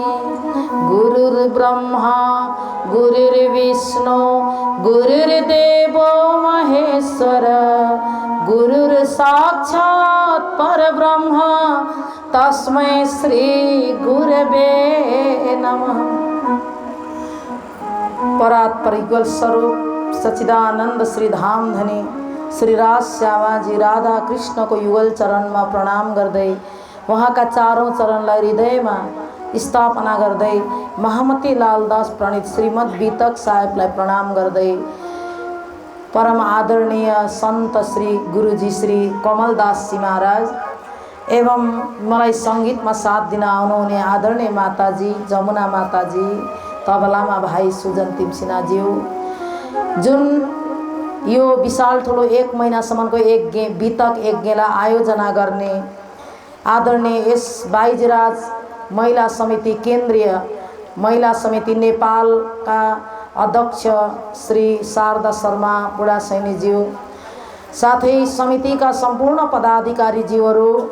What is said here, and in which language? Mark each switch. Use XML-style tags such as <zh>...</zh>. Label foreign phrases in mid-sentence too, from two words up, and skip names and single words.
<sa>गुरुर्ब्रह्मा गुरुर्विष्णु गुरुर्देवो महेश्वर गुरुर्साक्षात् परब्रह्म तस्मै श्री गुरवे नमः।</sa> <ne>परात्पर युगल स्वरूप सच्चिदानंद श्री धाम धनी श्री राज श्यामाजी राधा कृष्ण</ne> <hi>को युगल चरण में</hi> <ne>प्रणाम गर्दै</ne> <hi>वहाँ का चारों</hi> <ne>चरणलाई हृदयमा स्थापना गर्दै महामती लालदास प्रणीत श्रीमद बीतक साहेबलाई प्रणाम गर्दै परम आदरणीय संत श्री गुरुजी श्री कमलदास जी महाराज एवं मलाई संगीत में साथ दिन आउनुहुने आदरणीय माताजी जमुना माताजी तबलामा भाई सुजन तिमसिनाज्यू जुन यो विशाल ठुलो 1 महिनासम्मको बीतक यज्ञला आयोजना गर्ने आदरणीय एस बाईजीराज महिला समिति केन्द्रीय महिला समिति नेपाल का अध्यक्ष श्री शारदा शर्मा बुढा सैनीज्यू साथै समिति का संपूर्ण पदाधिकारी जीवहरू</ne>